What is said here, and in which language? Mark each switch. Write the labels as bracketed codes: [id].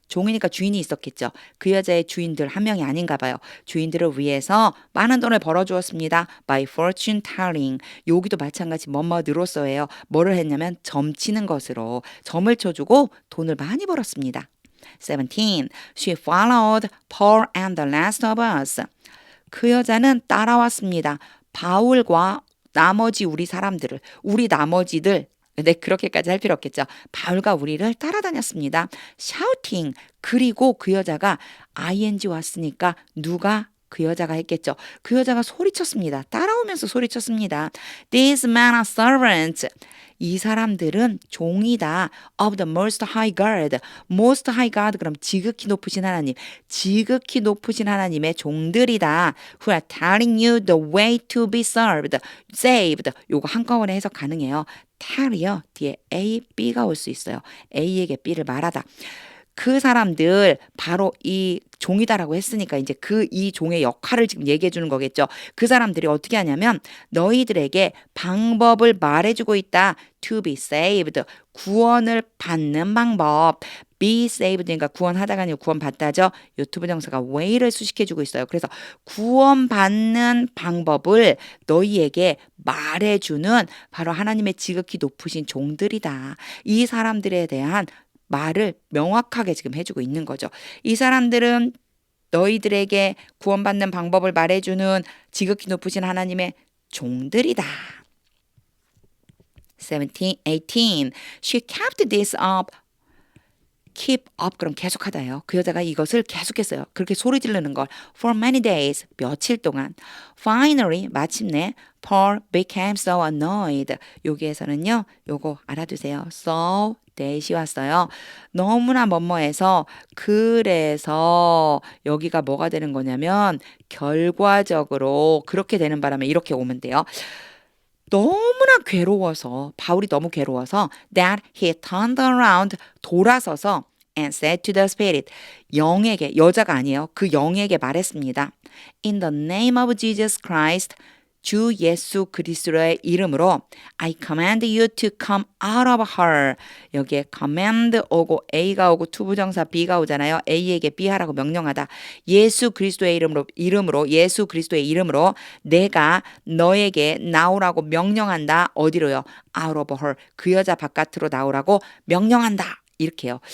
[ko] 종이니까 주인이 있었겠죠. 그 여자의 주인들 한 명이 아닌가 봐요. 주인들을 위해서 많은 돈을 벌어주었습니다. [en] By fortune telling. [ko] 여기도 마찬가지 뭐뭐으로써예요. 뭐를 했냐면 점치는 것으로 점을 쳐주고 돈을 많이 벌었습니다. 17. [en] She followed Paul and the rest of us. [ko] 그 여자는 따라왔습니다. 바울과 나머지 우리 나머지들. 네, 그렇게까지 할 필요 없겠죠. 바울과 우리를 따라다녔습니다. [en] shouting. [ko] 그리고 그 여자가 ing 왔으니까 누가 그 여자가 했겠죠. 그 여자가 소리쳤습니다. 따라오면서 소리쳤습니다. [en] These men are servants. [ko] 이 사람들은 종이다. [en] Of the most high God. Most high God [ko] 그럼 지극히 높으신 하나님. 지극히 높으신 하나님의 종들이다. [en] Who are telling you the way to be saved. [ko] 요거 한꺼번에 해석 가능해요. tell이요. 뒤에 A, B가 올 수 있어요. A에게 B를 말하다. 그 사람들 바로 이 종이다라고 했으니까 이제 이 종의 역할을 지금 얘기해 주는 거겠죠. 그 사람들이 어떻게 하냐면 너희들에게 방법을 말해주고 있다. [en] To be saved. [ko] 구원을 받는 방법. be saved니까 구원하다가 아니고 구원받다죠. 요 투부정사가 way를 수식해주고 있어요. 그래서 구원받는 방법을 너희에게 말해주는 바로 하나님의 지극히 높으신 종들이다. 이 사람들에 대한 말을 명확하게 지금 해주고 있는 거죠. 이 사람들은 너희들에게 구원받는 방법을 말해주는 지극히 높으신 하나님의 종들이다. [en] 17, 18. She kept this up. [ko] keep up 그럼 계속하다예요. 그 여자가 이것을 계속했어요. 그렇게 소리 지르는 걸 [en] for many days [ko] 며칠 동안. [en] Finally [ko] 마침내 [en] Paul became so annoyed. [ko] 여기에서는요. 요거 알아두세요. so that이 왔어요. 너무나 뭐뭐해서 그래서 여기가 뭐가 되는 거냐면 결과적으로 그렇게 되는 바람에 이렇게 오면 돼요. 너무나 괴로워서 바울이 너무 괴로워서 [en] that he turned around [ko] 돌아서서 [en] and said to the spirit [ko] 영에게 여자가 아니에요. 그 영에게 말했습니다. [en] In the name of Jesus Christ [ko] 주 예수 그리스도의 이름으로 [en] I command you to come out of her. [ko] 여기에 command 오고 A가 오고 투부정사 B가 오잖아요. A에게 B 하라고 명령하다. 예수 그리스도의 이름으로 예수 그리스도의 이름으로 내가 너에게 나오라고 명령한다. 어디로요? [en] out of her. [ko] 그 여자 바깥으로 나오라고 명령한다. 이렇게요.